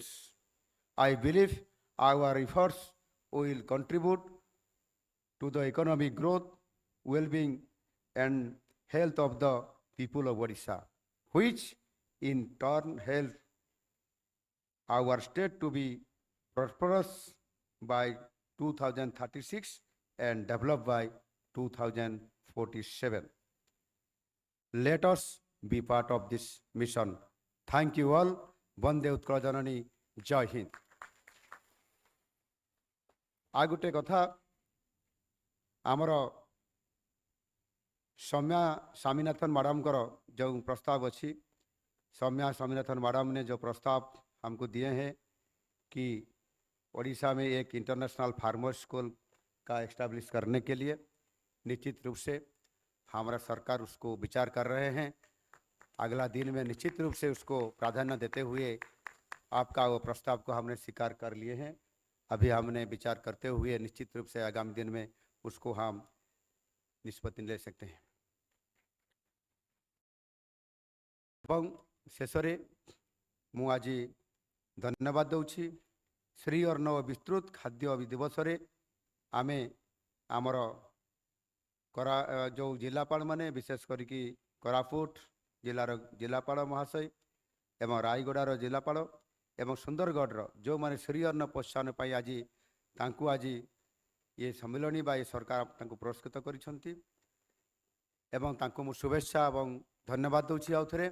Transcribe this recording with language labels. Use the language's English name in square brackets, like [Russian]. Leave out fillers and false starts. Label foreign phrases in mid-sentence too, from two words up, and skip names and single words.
[English] I believe our efforts will contribute to the economic growth, well-being and health of the people of Odisha, which in turn help our state to be prosperous by 2036 and developed by 2047. Let us be part of this mission. Thank you all. [Odia] ବନ୍ଦେ ଉତ୍କଳ ଜନନୀ. [Hindi] जय हिंद. [Odia] ଆ ଗୋଟେ କଥା ଆମର [Hindi] सौम्या स्वामीनाथन मैडम जो प्रस्ताव अच्छी, सौम्या स्वामीनाथन मैडम ने जो प्रस्ताव हमको दिए हैं कि ओडिशा में एक [English] International Farmer School [Hindi] का एस्टैब्लिश करने के लिए निश्चित रूप से हमारा सरकार उसको विचार कर रहे हैं। अगला दिन में निश्चित रूप से उसको प्राधान्य देते हुए आपका वो प्रस्ताव को हमने स्वीकार कर लिए हैं। अभी हमने विचार करते हुए निश्चित रूप से आगामी दिन में उसको हम निष्पत्ति ले सकते हैं। [Odia] ଏବଂ ଶେଷରେ ମୁଁ ଆଜି ଧନ୍ୟବାଦ ଦେଉଛି ଶ୍ରୀ ଅନ୍ନ ବିସ୍ତୃତ ଖାଦ୍ୟ ଦିବସରେ ଆମେ ଆମର ଯେଉଁ ଜିଲ୍ଲାପାଳମାନେ ବିଶେଷ କରିକି କୋରାପୁଟ ଜିଲ୍ଲାର ଜିଲ୍ଲାପାଳ ମହାଶୟ ଏବଂ ରାୟଗଡ଼ାର ଜିଲ୍ଲାପାଳ ଏବଂ ସୁନ୍ଦରଗଡ଼ର ଯେଉଁମାନେ ଶ୍ରୀ ଅନ୍ନ ପ୍ରୋତ୍ସାହନ ପାଇଁ ଆଜି ତାଙ୍କୁ ଆଜି ଏ ସମ୍ମିଳନୀ ବା ଏ ସରକାର ତାଙ୍କୁ ପୁରସ୍କୃତ କରିଛନ୍ତି ଏବଂ ତାଙ୍କୁ ମୁଁ ଶୁଭେଚ୍ଛା ଏବଂ ଧନ୍ୟବାଦ ଦେଉଛି ଆଉ ଥରେ।